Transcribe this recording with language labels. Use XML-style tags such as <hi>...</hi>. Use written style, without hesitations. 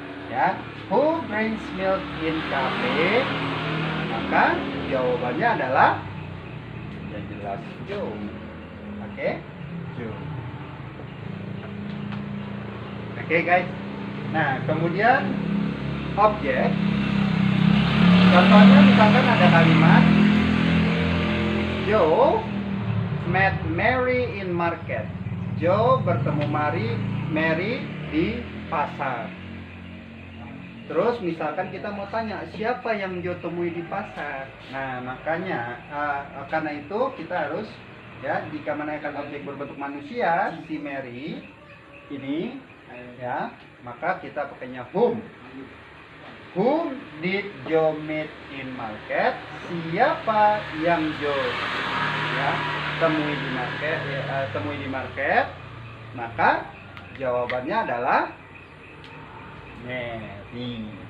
<en>Ya, who drinks milk in cafe?</en> <id>Maka jawabannya adalah yang jelas Joe. Oke? Joe. Oke, guys. Nah, kemudian objek. Contohnya misalkan ada kalimat</id> <en>Joe met Mary in market.</en> <id>Joe bertemu Mary di pasar. Terus misalkan kita mau tanya siapa yang Joe temui di pasar. Nah, makanya karena itu kita harus ya jika menanyakan objek berbentuk manusia si Mary ini ya, maka kita pakainya whom.</id> <en>Whom did Joe meet in market?</en> <id>Siapa yang Joe ya temui di market, maka jawabannya adalah Mary.</id>